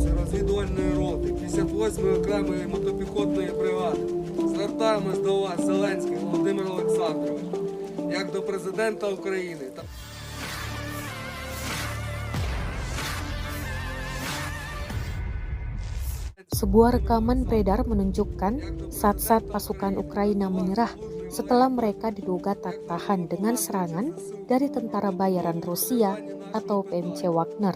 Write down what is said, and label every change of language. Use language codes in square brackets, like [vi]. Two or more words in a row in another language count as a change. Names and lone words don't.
[uk] розвідувальної роти 58-ї окремої мотопіхотної бригади. Звертаємось до вас, Зеленський Володимир Олександрович, як до президента України. [id] Sebuah rekaman beredar menunjukkan saat-saat pasukan Ukraina menyerah setelah mereka diduga tak tahan dengan serangan dari tentara bayaran Rusia atau PMC Wagner.